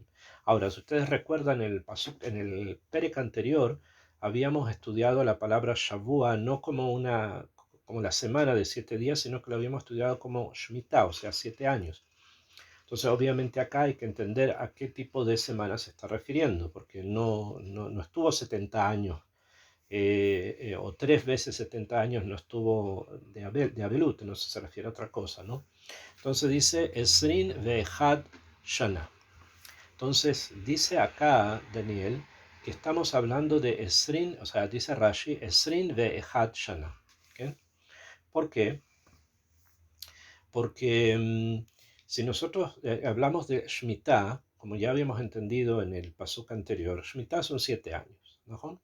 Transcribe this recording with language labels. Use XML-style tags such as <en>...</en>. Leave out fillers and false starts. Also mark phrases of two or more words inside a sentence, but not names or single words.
<es>Ahora, si ustedes recuerdan, en el Perek anterior habíamos estudiado la palabra Shavua no como la semana de 7 días, sino que lo habíamos estudiado como Shemitah, o sea, 7 años. Entonces, obviamente acá hay que entender a qué tipo de semana se está refiriendo, porque no estuvo 70 años, o 3 veces 70 años no estuvo de Abelut, no sé si se refiere a otra cosa, ¿no? Entonces dice</es> <he>עשרים ואחד שנה.</he> <es>Entonces dice acá Daniel que estamos hablando de Esrin, o sea, dice Rashi,</es> <he>עשרים ואחד שנה.</he> <es>¿Okay? ¿Por qué? Porque si nosotros hablamos de Shemitah, como ya habíamos entendido en el pasuk anterior, Shemitah son 7 años, ¿no?</es>